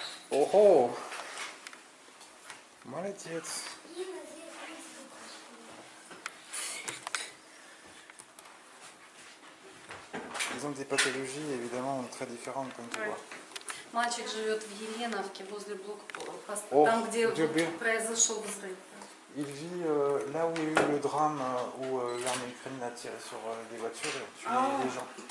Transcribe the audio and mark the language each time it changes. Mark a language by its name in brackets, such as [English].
[Russian] Oh. Молодец. [French] Ils ont des pathologies évidemment très différentes, comme tu vois. [Russian] Мальчик живет в Еленовке, возле блокпоста, О, там, где Диeu. произошел взрыв. [French] Il vit là où il y a eu le drame où l'armée ukrainienne a tiré sur des voitures et tué des gens.